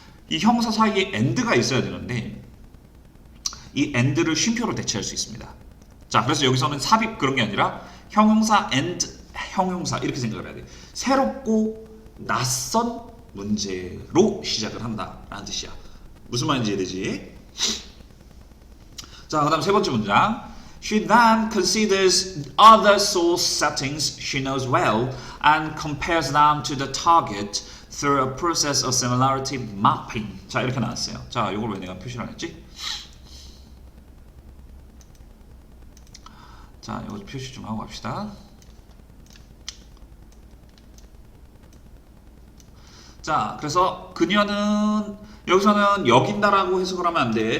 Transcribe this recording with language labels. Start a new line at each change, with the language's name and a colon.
Korean: 이 형사 사이에 and가 있어야 되는데, 이 and를 쉼표로 대체할 수 있습니다. 자, 그래서 여기서는 삽입 그런 게 아니라 형용사 and 형용사 이렇게 생각을 해야 돼. 새롭고 낯선 문제로 시작을 한다라는 뜻이야. 무슨 말인지 이해되지? 자, 그다음 세 번째 문장.
English: She then considers other source settings she knows well and compares them to the target through a process of similarity mapping.
Korean: 자, 이렇게 나왔어요. 자, 이걸 왜 내가 표시를 안 했지? 자, 이거 표시 좀 하고 갑시다. 자, 그래서 그녀는 여기서는 여긴다라고 해석을 하면 안 돼.